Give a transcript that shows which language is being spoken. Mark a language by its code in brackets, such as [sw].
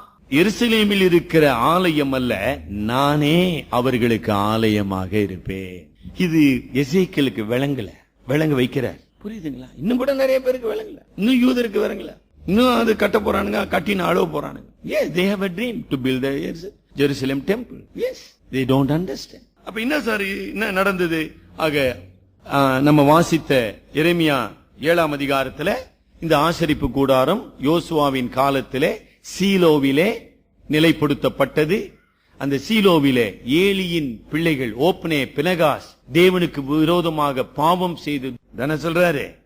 [ta] எருசலேமில் இருக்கிற ஆலயம் அல்ல, நானே அவர்களுக்கு ஆலயமாக இருப்பேன். இது எசேக்கியேலுக்கு விளங்க வைக்கிறார். புரியுதுங்களா? இன்னும் கூட நிறைய பேருக்கு விளங்கல, இன்னும் யூதருக்கு விளங்கல. இன்னும் அது கட்ட போறானுங்க, கட்டின அளவு போறானுங்க. [en] Yes, they have a dream to build the Jerusalem temple. Yes, they don't understand. [ta] அப்ப என்ன சார் என்ன நடந்தது? ஆக நம்ம வாசித்த எரேமியா 7ஆம் அதிகாரத்துல இந்த ஆசரிப்பு கூடாரம் யோசுவாவின் காலத்திலே சீலோவிலே நிலைப்படுத்தப்பட்டது. அந்த சீலோவிலே ஏலியின் பிள்ளைகள் ஓப்னே பினகாஸ் தேவனுக்கு விரோதமாக பாவம் செய்து சொல்றாரு.